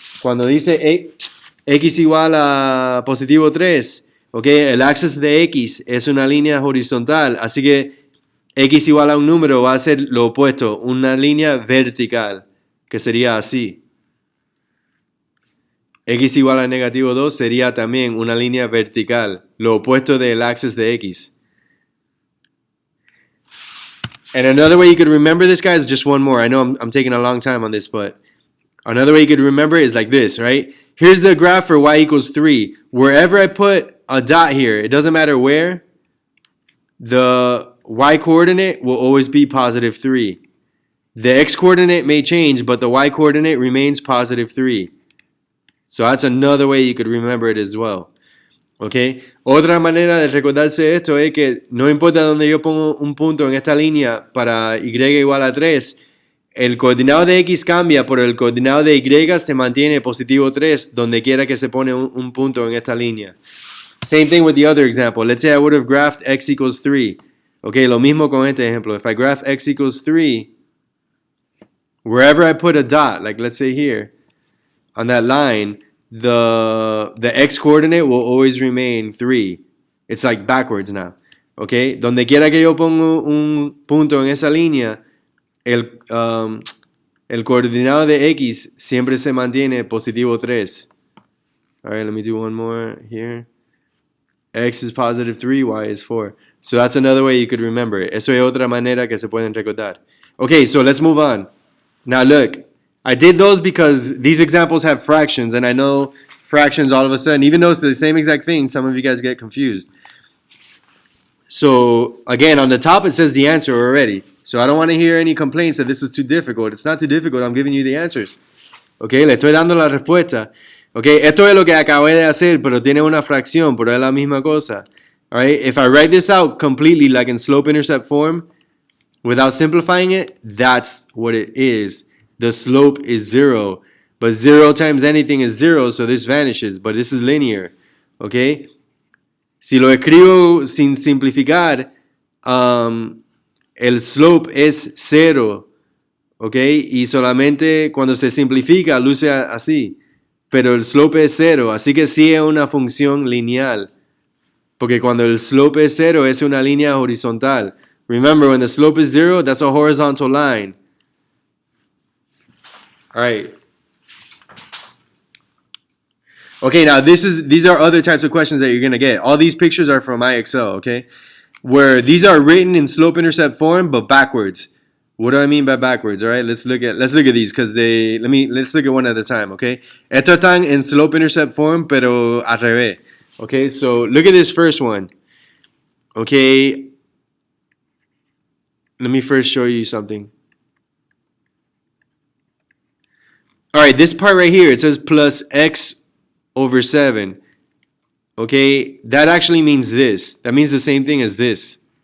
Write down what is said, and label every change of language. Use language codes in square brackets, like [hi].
[es] Cuando dice x igual a +3, ok, el axis de x es una línea horizontal, así que x igual a un número va a ser lo opuesto, una línea vertical, que sería así. X igual a -2 sería también una línea vertical, lo opuesto del axis de x. [en] And another way you could remember this, guys, just one more. I know I'm taking a long time on this, but another way you could remember is like this, right? Here's the graph for y equals 3. Wherever I put a dot here, it doesn't matter where, the y coordinate will always be +3. The x coordinate may change, but the y coordinate remains +3. So that's another way you could remember it as well. [es] ¿Ok? Otra manera de recordarse esto es que no importa dónde yo pongo un punto en esta línea para y igual a 3, el coordinado de x cambia, pero el coordinado de y se mantiene +3 donde quiera que se pone un punto en esta línea. [en] Same thing with the other example. Let's say I would have graphed x equals 3. [es] Ok, lo mismo con este ejemplo. [en] If I graph x equals 3, wherever I put a dot, like let's say here, on that line, the x coordinate will always remain 3. It's like backwards now. Okay? [es] Donde quiera que yo pongo un punto en esa línea, el coordinado de x siempre se mantiene +3. [en] Alright, let me do one more here. X is +3, y is 4. So that's another way you could remember it. [es] Eso es otra manera que se pueden recordar. [en] Okay, so let's move on. Now look, I did those because these examples have fractions, and I know fractions all of a sudden, even though it's the same exact thing, some of you guys get confused. So again, on the top it says the answer already. So I don't want to hear any complaints that this is too difficult. It's not too difficult. I'm giving you the answers. [es] Okay, le estoy dando la respuesta. Okay, esto es lo que acabé de hacer, pero tiene una fracción, pero es la misma cosa. [en] Alright, if I write this out completely like in slope-intercept form, without simplifying it, that's what it is. The slope is 0. But 0 times anything is 0, so this vanishes. But this is linear. ¿Ok? [es] Si lo escribo sin simplificar, el slope es 0. ¿Ok? Y solamente cuando se simplifica, luce así. pero el slope es 0, así que sí es una función lineal. Porque cuando el slope es 0 es una línea horizontal. [en] Remember, when the slope is 0, that's a horizontal line. All right. Okay, now these are other types of questions that you're going to get. All these pictures are from IXL, okay? Where these are written in slope-intercept form, but backwards. What do I mean by backwards? All right, let's look at these because let's look at one at a time, okay? [es] Estos están en slope-intercept form, pero al revés. [en] Okay, so look at this first one. Okay, let me first show you something. All right, this part right here, it says plus x over 7. Okay, that actually means this. That means the same thing as this.